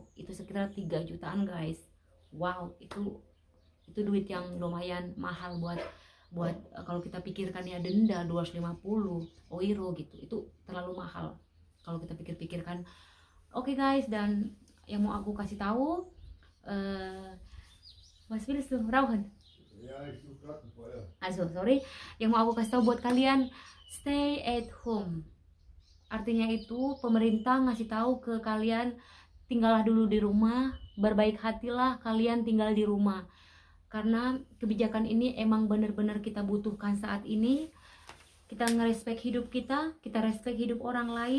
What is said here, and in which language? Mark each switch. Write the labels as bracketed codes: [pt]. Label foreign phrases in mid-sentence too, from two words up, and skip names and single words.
[id] Itu sekitar 3 jutaan guys. Wow, itu duit yang lumayan mahal buat kalau kita pikirkan ya, denda 250 euro gitu. Itu terlalu mahal kalau kita pikir-pikirkan. Oke guys, dan yang mau aku kasih tahu, [de] was willst du rauchen? Ja, ich suche gerade ein Feuer. Also, [id] sorry. Yang mau aku kasih tahu buat kalian, [en] stay at home. [id] Artinya itu pemerintah ngasih tahu ke kalian, tinggallah dulu di rumah, berbaik hatilah kalian tinggal di rumah. Karena kebijakan ini emang benar-benar kita butuhkan saat ini. Kita ngerespek hidup kita respek hidup orang lain.